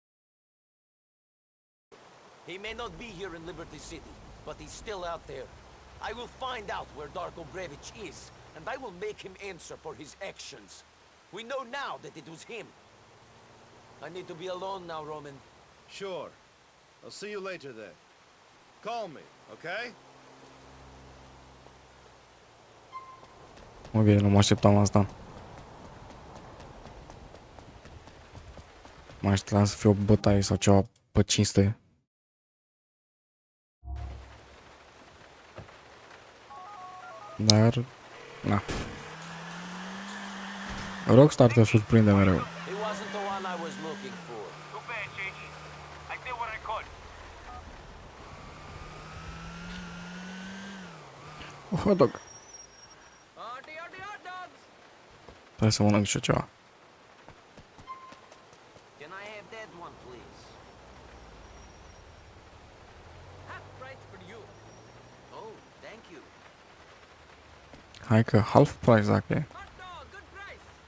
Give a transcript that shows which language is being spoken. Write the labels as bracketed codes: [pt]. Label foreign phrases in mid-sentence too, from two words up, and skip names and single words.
[en] He may not be here in Liberty City, but he's still out there. I will find out where Darko Brevich is, and I will make him answer for his actions. We know now that it was him. I need to be alone now, Roman. Sure. I'll see you later then. Call me, okay? [ro] Ok, nu mă așteptam la asta. Mă așteptam să fie o bătaie sau ceva pe cinste. Dar, na. Rockstar te surprinde mereu. [en] It wasn't the one I was looking for. Too bad, Gigi. I did what I could. Hot dog. [ro] Trebuie să mănânc și eu ceva. [en] Can I have that one, please? Half price for you. Oh, thank you. [ro] Hai că [en] half price [ro] dacă e. [en] Hot dog, good price.